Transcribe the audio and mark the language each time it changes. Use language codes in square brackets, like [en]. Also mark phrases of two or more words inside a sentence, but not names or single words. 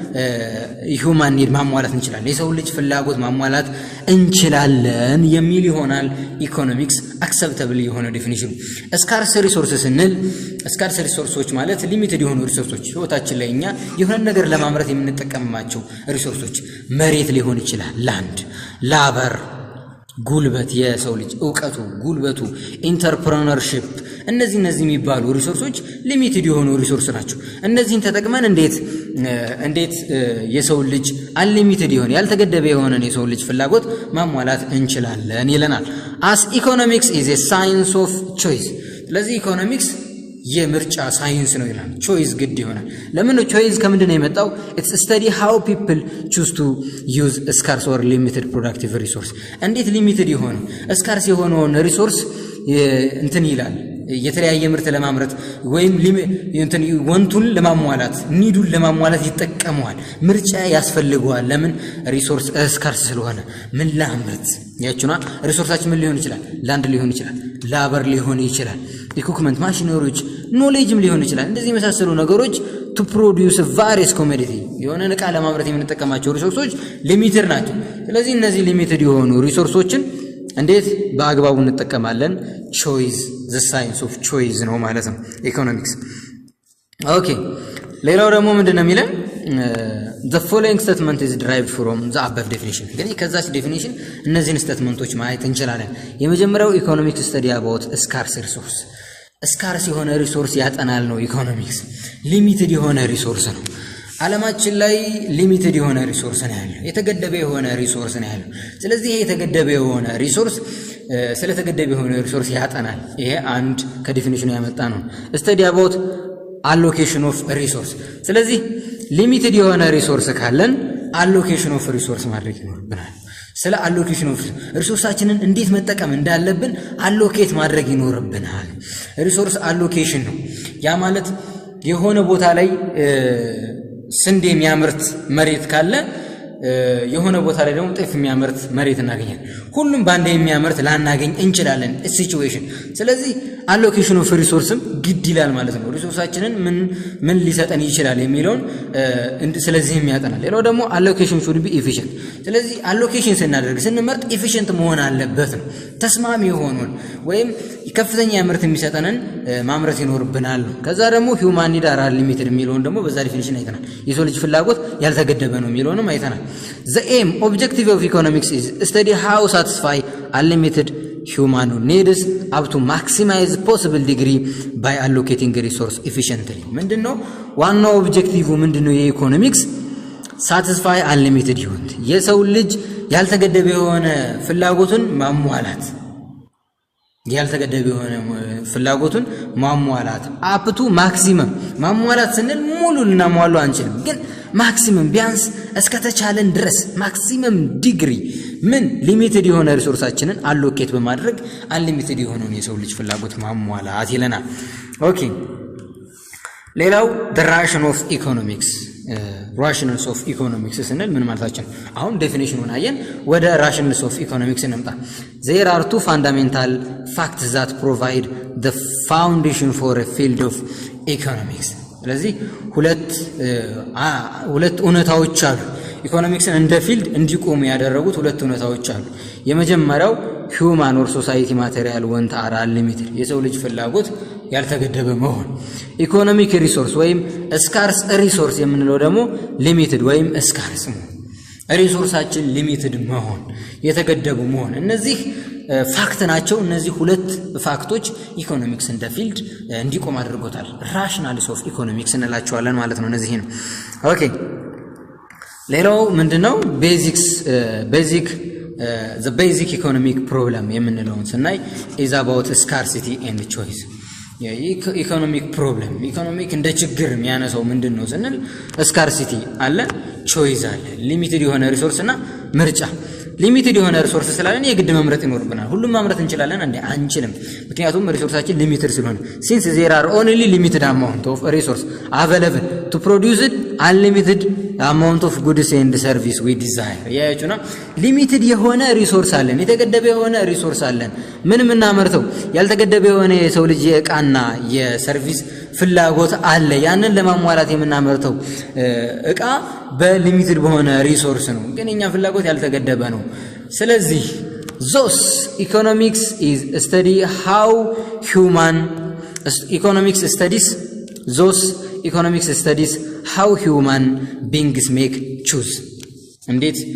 [en] human need [am] ማሟላት እንችላለን፣ የሰው ልጅ ፍላጎት ማሟላት እንችላለን የሚል ይሆናል [en] economics acceptable [am] የሆነ ዴፊኒሽን። [en] scarce resource [am] ስንል [en] scarce resources [am] ማለት limited የሆኑ ሪሶርሶች ህይወታችን ላይ እኛ የሆነ ነገር ለማምረት የምንጠቀምባቸው ሪሶርሶች መሬት ሊሆን ይችላል፣ ላንድ፣ ላበር፣ ጉልበት፣ የሰው ልጅ ዕውቀቱ፣ ጉልበቱ፣ ኢንተርፕረነርሺፕ እነዚህ የሚባሉ ሪሶርሶች ሊሚትድ የሆኑ ሪሶርስ ናቸው። እነዚህን ተጠቅመን እንዴት የሰው ልጅ አንሊሚትድ የሆነ ያልተገደበ የሆነ የሰው ልጅ ፍላጎት ማሟላት እንችላለን ይለናል። [en] as economics is a science of choice [am] ስለዚህ ኢኮኖሚክስ የምርጫ ሳይንስ ነው ይላል። ቾይስ ግድ ይሆናል። ለምን ቾይስ ከምንድነው የመጣው? [en] it's study how people choose to use scarce or limited productive resource [am] እንዴት ሊሚትድ የሆነ scarce የሆነውን ሪሶርስ እንትን ይላል የተለያየ ምርት ለማምረት ወይም እንትን ወንቱን ለማሟላት ኒዱን ለማሟላት ይጠቀመዋል። ምርጫ ያስፈልገዋል። ለምን? ሪሶርስ ስካርስ ስለሆነ። ምን ላምረት ያችሁና ሪሶርሳችን ምን ሊሆን ይችላል? ላንድ ሊሆን ይችላል፣ ላበር ሊሆን ይችላል፣ ኢኩዊፕመንት ማሽነሪዎች፣ ኖሌጅም ሊሆን ይችላል። እንደዚህ የመሳሰሉ ነገሮች [en] to produce a various commodity [am] የሆነ ዕቃ ለማምረት የምንጠቀማቸው ሪሶርሶች ሊሚትድ ናቸው። ስለዚህ እነዚህ ሊሚትድ የሆኑ ሪሶርሶችን እንዴት በአግባቡ እንጠቀማለን? ቾይስ [en] the science of choice [am] ነው ማለት ነው ኢኮኖሚክስ። ኦኬ ሌላው ደግሞ ምንድነው የሚለው? [en] the following statement is derived from the above definition [am] ግን ከዛች ዴፊኒሽን እነዚህን ስቴትመንቶች ማየት እንችላለን። የመጀመሪያው ኢኮኖሚክስ [en] study about scarce resource [am] scarce የሆነ ሪሶርስ ያጠናል ነው ኢኮኖሚክስ። ሊሚትድ የሆነ ሪሶርስ ነው ዓለማችን ላይ ሊሚትድ የሆነ ሪሶርስ ነው ያለው፣ የተገደበ የሆነ ሪሶርስ ነው ያለው። ስለዚህ ይሄ የተገደበ የሆነ ሪሶርስ ስለተገደበ የሆነ ሪሶርስ ያጠናል። ይሄ አንድ ከዲፊኒሽኑ ያመጣ ነው። [en] study about allocation of resource [am] ስለዚህ ሊሚትድ የሆነ ሪሶርስ ካለን [en] allocation of resource [am] ማድረግ ይኖርብናል። ስለ [en] allocation of [am] ሪሶርሳችንን እንዴት መጠቀም እንዳለብን አሎኬት ማድረግ ይኖርብናል። ሪሶርስ allocation ነው። ያ ማለት የሆነ ቦታ ላይ ስንዴ የሚያመርት መሬት ካለ የሆነ ቦታ ላይ ደግሞ ጤፍ የሚያመርት መሬት እናገኛለን። ሁሉም ባንዴ የሚያመርት ላናገኝ እንችላለን ሲቹዌሽን። ስለዚህ [en] allocation of resource [am] ግድ ይላል ማለት ነው። ሪሶርሳችንን ምን ሊሰጠን ይችላል የሚለውን ስለዚህም ያጠናል። ሌላው ደግሞ [en] allocation should be efficient [am] ስለዚህ allocation ስናደርግ ስንመርጥ efficient መሆን አለበት ነው። ተስማሚ የሆነውን ወይም ከፍተኛ ምርት የሚሰጠንን ማምረት ይኖርብናል። ከዛ ደግሞ [en] human need are limited [am] የሚለውን ደግሞ በዛ ዲፊኒሽን አይተናል። የሰው ልጅ ፍላጎት ያልተገደበ ነው የሚለውንም አይተናል። [en] the aim objective of economics is study how satisfy unlimited human needs up to maximize possible degree by allocating resource efficiently [am] ምንድነው ዋናው ኦብጀክቲቭ? ምንድነው የኢኮኖሚክስ? [en] satisfy unlimited human [am] የሰው ልጅ ያልተገደበ የሆነ ፍላጎቱን ማሟላት ያልተገደበ የሆነ ፍላጎቱን ማሟላት [en] up to maximum [am] ማሟላት ስንል ሙሉ ልናሟላው አንችልም፣ ግን ማክሲመም ቢያንስ እስከተቻለን ድረስ [en] maximum degree [am] ምን ሊሚትድ የሆነ ሪሶርሳችንን አሎኬት በማድረግ አንሊሚትድ የሆነውን የሰው ልጅ ፍላጎት ማሟላት ይለናል። ኦኬ ሌላው [en] the ration of economics rationals of economics [am] ስንል ምን ማለታችን? አሁን ዴፊኒሽኑን አየን፣ ወደ [en] rationals of economics እንምጣ። there are two fundamental facts that provide the foundation for a field of economics ስለዚህ [am] ሁለት እውነታዎች አሉ ኢኮኖሚክስን እንደ ፊልድ እንዲቆም ያደረጉት ሁለት እውነታዎች አሉ። የመጀመሪያው [en] human or society material want are unlimited [am] የሰው ልጅ ፍላጎት ያልተገደበ መሆን፣ [en] economic resource [am] ወይም [en] scarce resource [am] የምንለው ደግሞ ሊሚትድ ወይም ስካርስ መሆን፣ ሪሶርሳችን ሊሚትድ መሆን፣ የተገደቡ መሆን። እነዚህ ፋክት ናቸው። እነዚህ ሁለት ፋክቶች ኢኮኖሚክስ እንደ ፊልድ እንዲቆም አድርጎታል። [en] rationals of economics [am] እንላቸዋለን ማለት ነው። እነዚህ ነው። ኦኬ ሌላው ምንድነው? [en] the basic economic problem [am] የምንለውን ስናይ [en] is about scarcity and choice [am] የኢኮኖሚክ ፕሮብለም ኢኮኖሚክ እንደ ችግር የሚያነሳው ምንድነው ስንል ስካርሲቲ አለ ቾይስ አለ ሊሚትድ የሆነ ሪሶርስ እና ምርጫ ሊሚትድ የሆነ ሪሶርስ ስላለን የግድ መምረጥ ይኖርብናል ሁሉም ማምረት እንችላለን እንዴ አንችልም ምክንያቱም ሪሶርሳችን ሊሚትድ ስለሆነ [en] since there are only limited amount of resource available to produce it unlimited amount of goods and service we desire ያያችሁና [am] ሊሚትድ የሆነ ሪሶርስ አለን የተገደበ የሆነ ሪሶርስ አለን ምንም እናመርተው ያልተገደበ የሆነ የሰው ልጅ የዕቃና የሰርቪስ ፍላጎት አለ ያንን ለማሟላት የምናመርተው ዕቃ በሊሚትድ በሆነ ሪሶርስ ነው ግን እኛ ፍላጎት ያልተገደበ ነው ስለዚህ [en] those economics is study how human economics studies those economics studies how human beings make choose [am] እንዴት